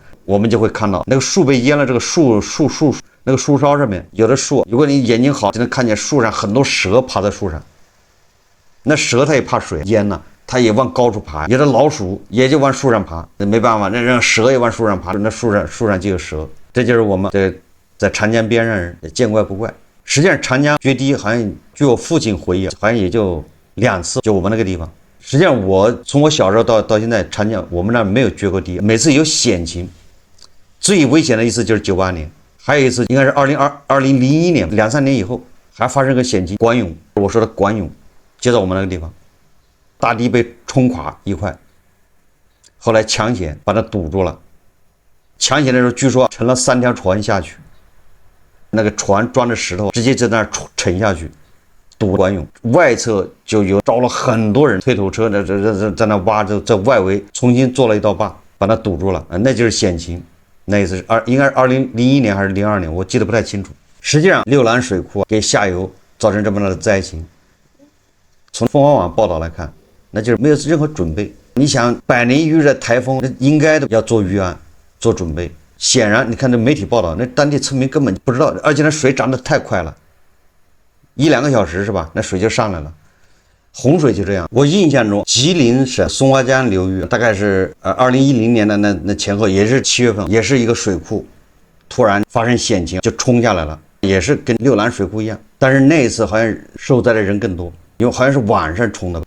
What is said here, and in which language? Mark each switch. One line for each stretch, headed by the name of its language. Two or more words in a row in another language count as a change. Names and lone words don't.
Chinese: 我們就會看到那個樹被淹了，這個樹那個樹梢上面有的樹，如果你眼睛好就能看見樹上很多蛇爬在樹上，那蛇它也怕水淹了，它也往高處爬，有的老鼠也就往樹上爬，那沒辦法，那讓蛇也往樹上爬，那樹上就有蛇。這就是我們在長江邊上人見怪不怪。實際上長江決堤好像據我父親回憶，好像也就2次，就我們那個地方。實際上我從我小時候到現在，長江我們那兒沒有決過堤，每次有險情。最危險的一次就是98年，還有一次應該是2001年，2-3年以後還發生個險情，管湧。我說的管湧就在我們那個地方，大堤被沖垮一塊，後來搶險把它堵住了。搶險的時候據說沉了3條船下去，那個船裝着石頭直接在那兒沉下去，堵管湧。外側就有招了很多人推土車在那挖，在外圍重新做了一道壩把它堵住了，那就是險情。那一次應該是2001年還是02年，我記得不太清楚。實際上六蘭水庫給下游造成這麼大的災情，從鳳凰網報道來看，那就是沒有任何準備。你想100年一遇的颱風，應該都要做預案做準備。顯然你看這媒體報道，那當地村民根本不知道，而且那水漲得太快了，1-2個小時是吧，那水就上來了。洪水就這樣。我印象中吉林省松花江流域大概是2010年的那前後，也是7月份，也是一個水庫突然發生險情就衝下來了，也是跟六蘭水庫一樣，但是那一次好像受災的人更多，因為好像是晚上衝的。